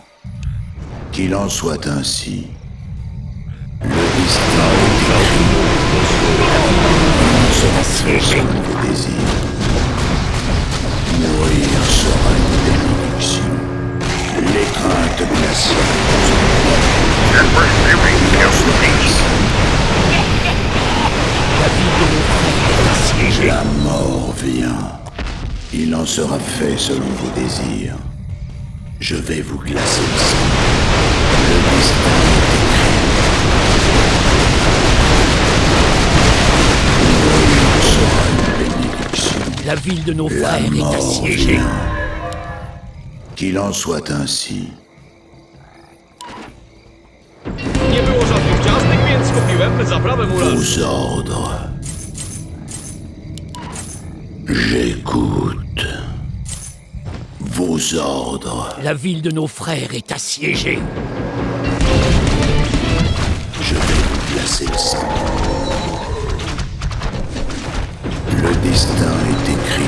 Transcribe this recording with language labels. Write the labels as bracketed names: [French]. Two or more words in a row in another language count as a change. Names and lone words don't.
[French] Qu'il en soit ainsi. Le destin est écrit. sera fait selon vos désirs. Mourir sera une bénédiction. L'étreinte glaciale [English] Emperor's fury kills the beast. [French] La vie de nos frères est assiégée. La mort vient. Il en sera fait selon vos désirs. Je vais vous glacer le sang. Le destin est écrit. Mourir sera une bénédiction. La ville de nos La frères est mort assiégée. vient. Qu'il en soit ainsi. [Polish] Nie było żadnych ciastek, więc kupiłem zaprawę muralską. [French] Vos ordres. J'écoute. Vos ordres. La ville de nos frères est assiégée. Je vais vous glacer le sang. Le destin est écrit.